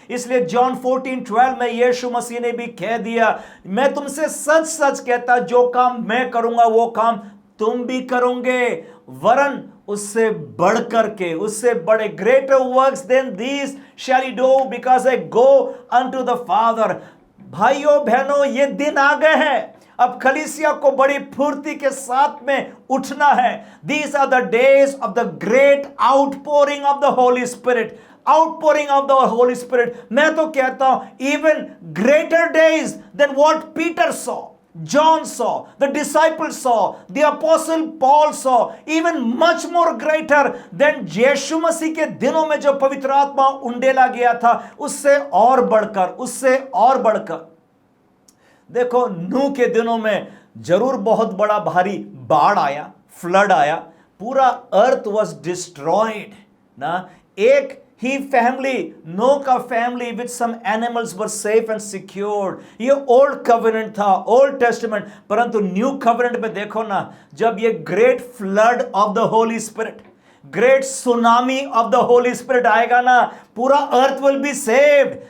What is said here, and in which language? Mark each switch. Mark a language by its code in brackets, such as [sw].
[hi] इसलिए जॉन 14:12 में यीशु मसीह ने भी कह दिया, मैं तुमसे सच सच कहता, जो काम मैं करूंगा वो काम तुम भी करोगे, वरन उससे बढ़कर के, उससे बड़े [en] Greater works than these shall you do, because I go unto the father. [hi] भाइयों बहनों, ये दिन आ गए हैं, अब कलीसिया को बड़ी फुर्ती के साथ में उठना है। [en] These are the days of the great outpouring of the Holy Spirit. Outpouring of the Holy Spirit. [hi] मैं तो कहता हूं [en] even greater days than what Peter saw, John saw, the disciples saw, the apostle Paul saw, even much more greater than [hi] यीशु मसीह के दिनों में जो पवित्र आत्मा उंडेला गया था, उससे और बढ़कर। देखो, नूह के दिनों में जरूर बहुत बड़ा भारी बाढ़ आया, फ्लड आया, पूरा [en] earth was destroyed [hi] ना। एक ही फैमिली, नो का family [en] With some animals were safe and secured. [hi] ये ओल्ड कवेनेंट था, ओल्ड टेस्टमेंट। परंतु न्यू कवेनेंट में देखो ना, जब ये [en] great flood of the holy spirit, [hi] great tsunami of the Holi spirit आएगा ना, पूरा [en] Earth will be saved.